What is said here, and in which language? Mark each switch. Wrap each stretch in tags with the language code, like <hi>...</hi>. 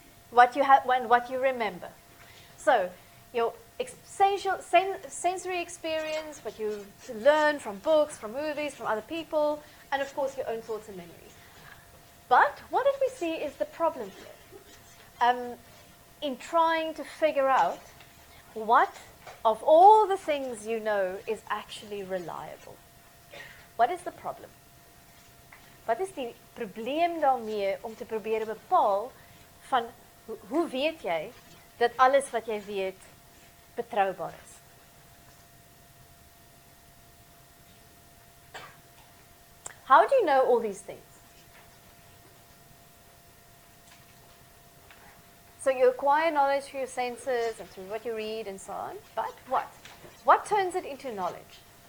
<en>What you have and what you remember. So, your sensory experience, what you learn from books, from movies, from other people, and of course your own thoughts and memories. But what did we see is the problem here? In trying to figure out what of all the things you know is actually reliable. What is the problem?</en> <af>Wat is die probleem daarmee om te probeer bepaal van hoe weet jy dat alles wat jy weet betroubaar is?</af> <en>How do you know all these things? So you acquire knowledge through your senses and through what you read and so on, but what? What turns it into knowledge?</en>